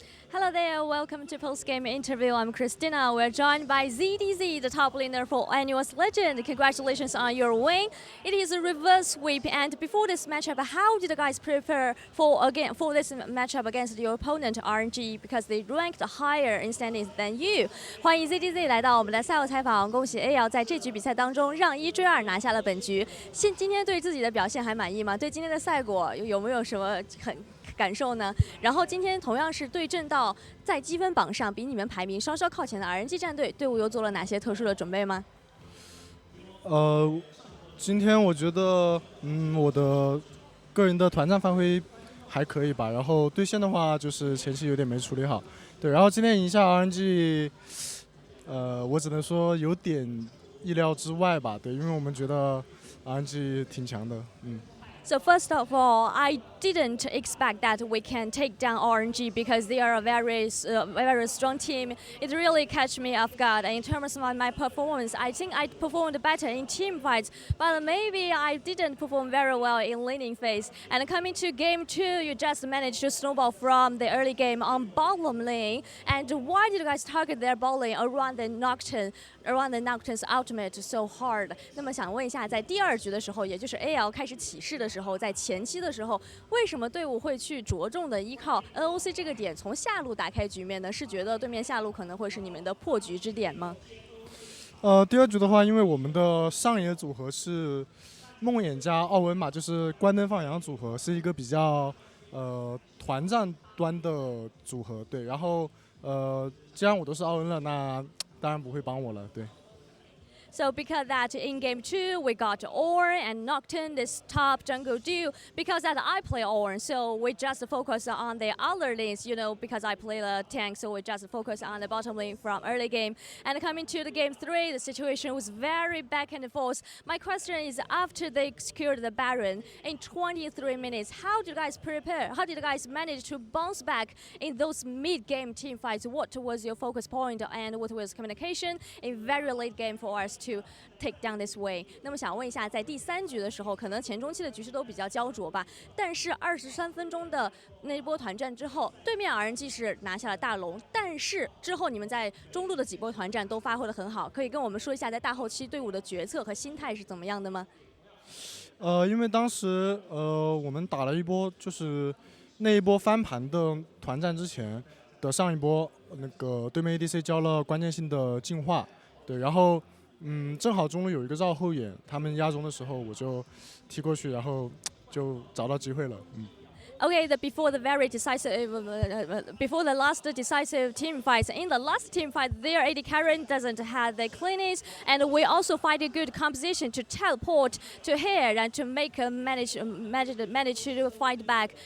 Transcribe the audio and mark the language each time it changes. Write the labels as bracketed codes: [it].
[en] Hello there, welcome to post-game interview. I'm Christina. We're joined by ZDZ, the top laner for Annuals Legend. Congratulations on your win. It is a reverse sweep, and before this matchup, how did the guys prepare for this matchup against your opponent RNG, because they ranked higher in standings than you? [zh] 欢迎 ZDZ 来到我们的赛后采访，恭喜 AL 在这局比赛当中让1追2拿下了本局。今天对自己的表现还满意吗？对今天的赛果有没有什么感受呢？然后今天同样是对阵到在积分榜上比你们排名稍稍靠前的 RNG 战队，队伍又做了哪些特殊的准备吗？今天我觉得，我的个人的团战发挥还可以吧。然后对线的话，就是前期有点没处理好。对，然后今天赢下 RNG，我只能说有点意料之外吧。对，因为我们觉得 RNG 挺强的， [en] So first of all, I didn't expect that we can take down RNG because they are a very strong team. It really catch me off guard. And in terms of my performance, I think I performed better in team fights, but maybe I didn't perform very well in laning phase. And coming to game 2, you just managed to snowball from the early game on bottom lane. And why did you guys target their bot lane around the Nocturne's ultimate so hard? [zh] 那么想问一下，在第2局的时候，也就是 AL 开始起势的时候，在前期的时候，为什么队伍会去着重的依靠 NOC 这个点从下路打开局面呢？是觉得对面下路可能会是你们的破局之点吗？第2局的话，因为我们的上野组合是梦魇加奥温嘛，就是关灯放羊组合，是一个比较团战端的组合。对，然后既然我都是奥温了，那当然不会帮我了。对。 [en] So because that in game 2 we got Ornn and Nocturne, this top jungle duo. Because that I play Ornn, so we just focus on the other lanes, you know, because I play the tank, so we just focus on the bottom lane from early game. And coming to the game 3, the situation was very back and forth. My question is, after they secured the Baron in 23 minutes, how did you guys prepare? How did you guys manage to bounce back in those mid-game team fights? What was your focus point and what was communication in very late game for us to take down this way? [zh] 那么想问一下，在第3局的时候，可能前中期的局势都比较焦灼吧，但是23分钟的那一波团战之后，对面 RNG 是拿下了大龙，但是之后你们在中路的几波团战都发挥得很好，可以跟我们说一下在大后期队伍的决策和心态是怎么样的吗？因为当时我们打了一波就是那一波翻盘的团战之前的上一波，那个对面 ADC 交了关键性的净化，对，然后正好中路有一个绕后眼，他们压中的时候我就踢过去，然后就找到机会了。 [en] Okay, before the very decisive, before the last decisive team fights, in the last team fight, their AD carry doesn't have the cleanness, and we also find a good composition to teleport to here and to make manage to fight back.